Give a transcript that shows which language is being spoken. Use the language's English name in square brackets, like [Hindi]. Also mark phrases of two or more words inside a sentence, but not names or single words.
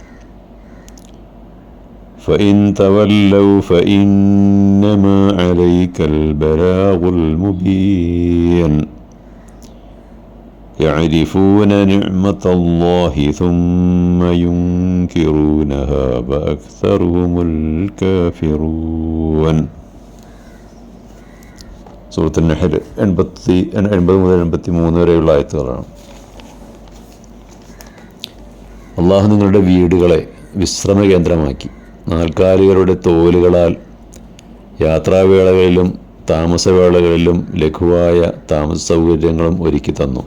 [Arabic] فإن تولوا فإنما عليك البلاغ المبين. يعرفون نعمة الله ثم ينكرونها وأكثرهم الكافرون. [Malayalam] സൂറത്ത് നഹ്ൽ 80 മുതൽ 83 വരെയുള്ള ആയത്തുകളാണ്. അള്ളാഹു നിങ്ങളുടെ വീടുകളെ വിശ്രമ കേന്ദ്രമാക്കി നാൽക്കാലികളുടെ തോലുകളാൽ യാത്രാവേളകളിലും താമസവേളകളിലും ലഘുവായ താമസ സൗകര്യങ്ങളും ഒരുക്കി തന്നു.